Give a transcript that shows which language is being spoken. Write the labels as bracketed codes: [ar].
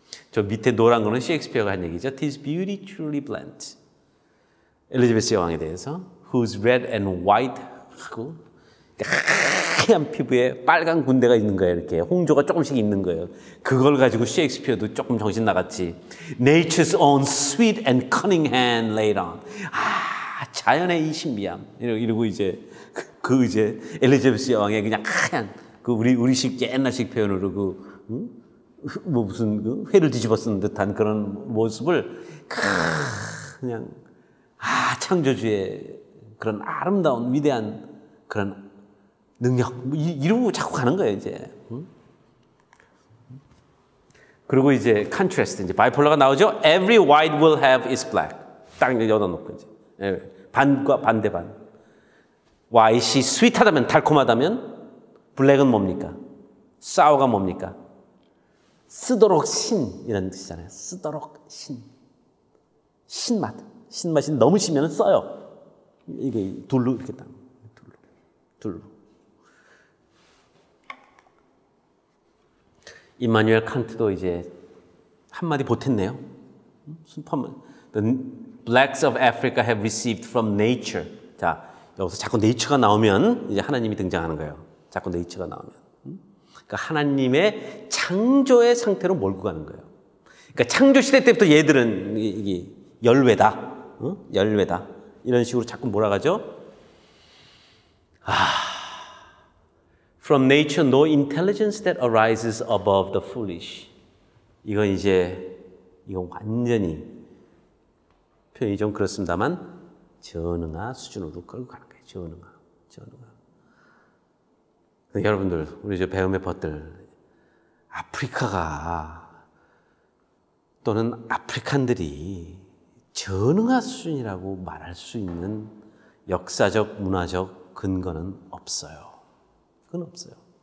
[ko] 저 밑에 노란 거는 셰익스피어가 한 얘기죠. [en] Tis beauty truly blent. [ko] 엘리자베스 여왕에 대해서 [en] whose red and white [ko] 하고 하얀 피부에 빨간 군데가 있는 거예요. 이렇게 홍조가 조금씩 있는 거예요. 그걸 가지고 셰익스피어도 조금 정신 나갔지. [en] Nature's own sweet and cunning hand laid on. [ko] 자연의 이 신비함. 이러고 이제 이제 엘리자베스 여왕의 그냥 하얀 그 우리식 옛날식 표현으로 뭐 무슨 회를 뒤집어 쓴 듯한 그런 모습을 그냥 창조주의 그런 아름다운 위대한 그런 능력 이러고 자꾸 가는 거예요 이제. 그리고 이제 컨트라스트 이제 바이폴러가 나오죠. [en] Every white will have its black. [ko] 딱 열어놓고 이제 반과 반대반. white이 스윗하다면 달콤하다면 블랙은 뭡니까? 사워가 뭡니까? 쓰도록 신이라는 뜻이잖아요. 쓰도록 신맛. 신맛이 너무 시면 써요. 이게 둘로 이렇게 딱 둘로. 임마누엘 칸트도 이제 한마디 보탰네요. [en] The blacks of Africa have received from nature. [ko] 자, 여기서 자꾸 nature가 나오면 이제 하나님이 등장하는 거예요. 자꾸 nature가 나오면. 그러니까 하나님의 창조의 상태로 몰고 가는 거예요. 그러니까 창조 시대 때부터 얘들은 이게 열외다. 열외다. 이런 식으로 자꾸 몰아가죠. [en] From nature no intelligence that arises above the foolish. [ko] 이건 완전히 표현이 좀 그렇습니다만 전응아 수준으로 끌고 가는 거예요. 전응아. 여러분들, 우리 저 배움의 벗들, 아프리카가 또는 아프리칸들이 전응아 수준이라고 말할 수 있는 역사적, 문화적 근거는 없어요. 그건 없어요.